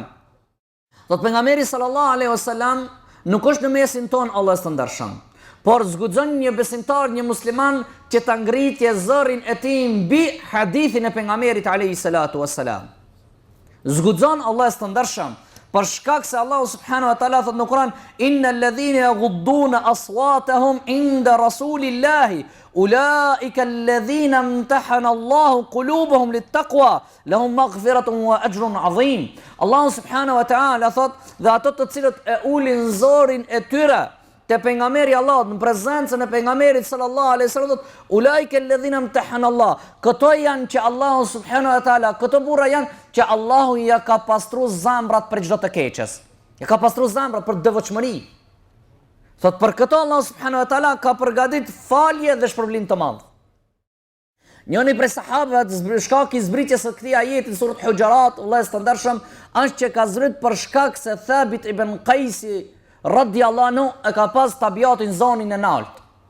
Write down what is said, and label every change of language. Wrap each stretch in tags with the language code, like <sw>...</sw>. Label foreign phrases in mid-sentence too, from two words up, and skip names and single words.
<sq>Do të pejgamberi</sq> <ar>صلى الله عليه وسلم</ar> <sq>nuk është në mesin ton Allahut të ndershëm. Por zguxon një besimtar, një musliman që ta ngritje zërin e tij mbi hadithin e pejgamberit</sq> <ar>عليه الصلاة والسلام.</ar> <sq>Zguxon Allahu të ndershëm, për shkak se Allahu</sq> <ar>سبحانه وتعالى</ar> <sq>thot në Kur'an</sq> <ar>إن الذين يغضون أصواتهم عند رسول الله أولئك الذين امتحن الله قلوبهم للتقوى لهم مغفرة وأجر عظيم.</ar> <sq>Allahu</sq> <ar>سبحانه وتعالى</ar> <sq>thot dhe ato të cilët e ulin zërin e tyre te pejgamberi Allahut në prezencën e pejgamberit</sq> <ar>صلى الله عليه وسلم, أولئك الذين امتحن الله.</ar> <sq>Këto janë që Allahu</sq> <ar>سبحانه وتعالى,</ar> <sq>këto burra janë që Allahu ja ka pastruar zemrat për çdo të keqes. Ja ka pastruar zemrat për devotshmëri. Thot për këto Allahu</sq> <ar>سبحانه وتعالى</ar> <sq>ka përgatitur falje dhe shpërblim të madh. Njëri prej sahabëve shkak i zbritjes së këtij ajeti në surat Hujurat, Allahu të ndershëm, është që ka zbrit për shkak se Thabit ibn Qaisi</sq> <ar>رضي الله عنه</ar> <sq>e ka pas tabiatin zonin e nalt.</sq>